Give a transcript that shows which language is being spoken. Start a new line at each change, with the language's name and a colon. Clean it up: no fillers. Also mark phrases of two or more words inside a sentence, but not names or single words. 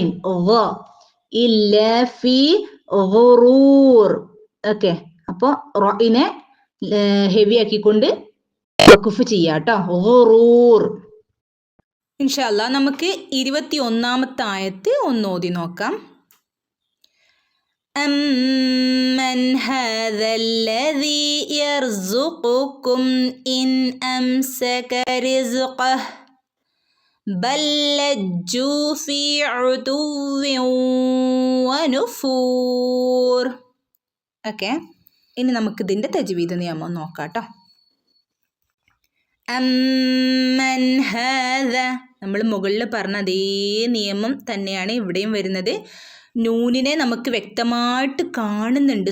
Arabic: إلا في غرور. ഓക്കെ.
Malayalam: അപ്പോൾ റഇനെ ഹെവി ആക്കിക്കൊണ്ട് വഖഫ് ചെയ്യാട്ടോ. ഗുറൂർ.
Arabic: إن شاء الله
Malayalam: നമുക്ക് 21ാമത്തെ ആയത്ത് ഒന്ന് ഓതി നോക്കാം.
Arabic: أمن هذا الذي يرزقكم إن أمسك رزقه بل لجوا في عتو ونفور.
Malayalam: ഓക്കെ. ഇനി നമുക്ക് ഇതിൻ്റെ തജ്വീദ് നിയമം നോക്കാം കേട്ടോ.
Arabic: أمن هذا,
Malayalam: നമ്മൾ മുകളിൽ പറഞ്ഞ അതേ നിയമം തന്നെയാണ് ഇവിടെയും വരുന്നത്. നൂനിനെ നമുക്ക് വ്യക്തമായിട്ട് കാണുന്നുണ്ട്.